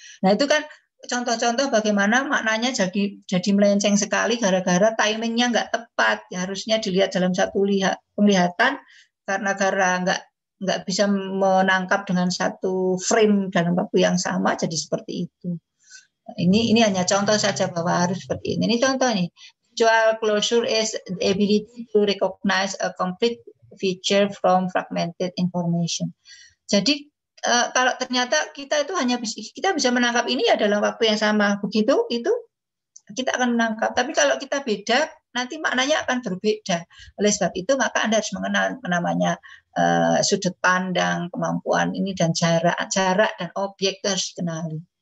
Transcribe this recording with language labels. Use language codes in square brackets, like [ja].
[id] Nah itu kan contoh-contoh bagaimana maknanya jadi melenceng sekali gara-gara timingnya nggak tepat. Ya, harusnya dilihat dalam satu penglihatan, karena nggak bisa menangkap dengan satu frame dalam waktu yang sama, jadi seperti itu. Ini hanya contoh saja bahwa harus seperti ini. Ini contoh nih. [en] Visual closure is the ability to recognize a complete feature from fragmented information. [id] Jadi kalau ternyata kita bisa menangkap ini ya dalam waktu yang sama, begitu itu kita akan menangkap. Tapi kalau kita beda, nanti maknanya akan berbeda. Oleh sebab itu maka Anda harus mengenal namanya sudut pandang, kemampuan ini dan jarak dan objek itu harus dikenali.